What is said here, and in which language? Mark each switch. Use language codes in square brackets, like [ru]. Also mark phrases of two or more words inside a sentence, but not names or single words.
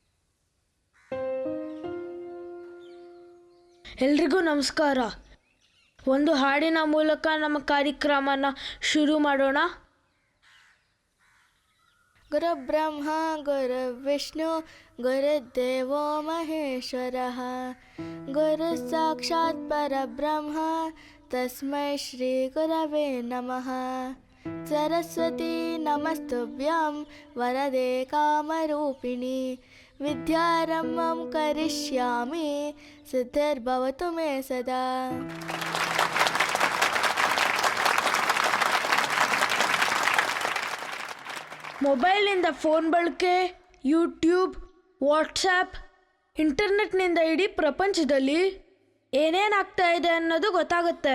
[kn] ಎಲ್ರಿಗೂ ನಮಸ್ಕಾರ. ಒಂದು ಹಾಡಿನ ಮೂಲಕ ನಮ್ಮ ಕಾರ್ಯಕ್ರಮನ ಶುರು ಮಾಡೋಣ. [sa] ಗುರು ಬ್ರಹ್ಮ ಗುರು ವಿಷ್ಣು ಗುರುದೇವೋ ಮಹೇಶ್ವರಃ ಗುರು ಸಾಕ್ಷಾತ್ ಪರಬ್ರಹ್ಮ ತಸ್ಮೈ ಶ್ರೀ ಗುರವೇ ನಮಃ. ಸರಸ್ವತಿ ನಮಸ್ತುಭ್ಯಂ ವರದೆ ಕಾಮರೂಪಿಣಿ ವಿದ್ಯಾರಂಭಂ ಕರಿಷ್ಯಾಮಿ ಸಿದ್ಧಿರ್ಭವತು ಮೇ ಸದಾ. [kn] ಮೊಬೈಲ್ನಿಂದ ಫೋನ್ ಬಳಕೆ, ಯೂಟ್ಯೂಬ್, ವಾಟ್ಸಪ್, ಇಂಟರ್ನೆಟ್ನಿಂದ ಇಡೀ ಪ್ರಪಂಚದಲ್ಲಿ ಏನೇನಾಗ್ತಾ ಇದೆ ಅನ್ನೋದು ಗೊತ್ತಾಗುತ್ತೆ.